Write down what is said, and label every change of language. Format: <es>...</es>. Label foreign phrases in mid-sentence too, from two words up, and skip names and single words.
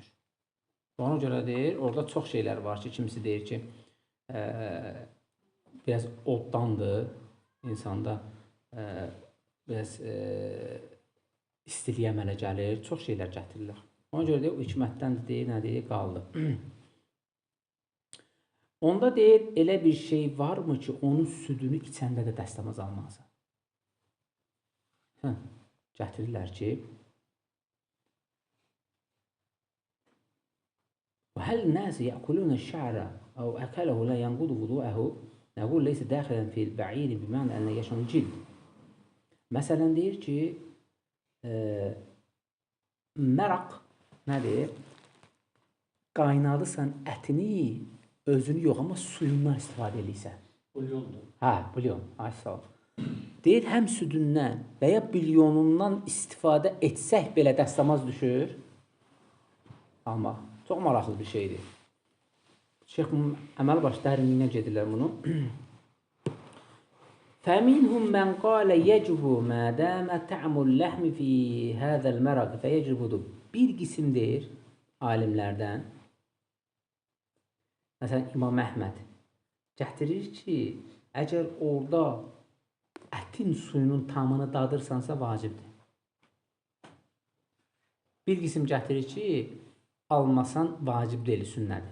<az>Ona görə deyir, orada çox şeylər var ki, kimisi deyir ki, biraz oddandır, insanda biraz istiliyə əmələ gəlir, çox şeylər gətirirlər. Ona görə deyir, o hikmətdən deyir, nədir, qaldı. Onda deyir, elə bir şey varmı ki, onun südünü içəndə də dəstəmaz almazsa? Gətirirlər ki,</az> <ar>وهل الناس يأكلون الشعر أو أكله لا ينقض وضوءه نقول ليس داخلا في البعير بمعنى أن يشمل الجلد.</ar> <az>Məsələn deyir ki, məraq nədir? Qaynadısan ətini, özünü yox, amma suyundan istifadə edirsən. Bulyondur. Hə, bulyon. Ay sağ ol. Deyir, həm südündən və ya bulyonundan istifadə etsək belə dəstəmaz düşür. Amma çox maraqlı bir şeydir. Şeyx əməl baş dərinliyinə gedirlər bunu.</az> <ar>فَمِنْهُمْ مَنْ قَالَ يَجْبُ مَا دَامَ تَعْمُ اللَّحْمِ فِي هَذَا الْمَرَقِ فَيَجْبُدُ.</ar> <az>Bir qisim deyir alimlərdən, məsələn İmam Əhməd gətirir ki, əgər orada ətin suyunun tamını dadırsansa vacibdir. Bir qisim gətirir ki, almasan vacib deyil, sünnədir.</az>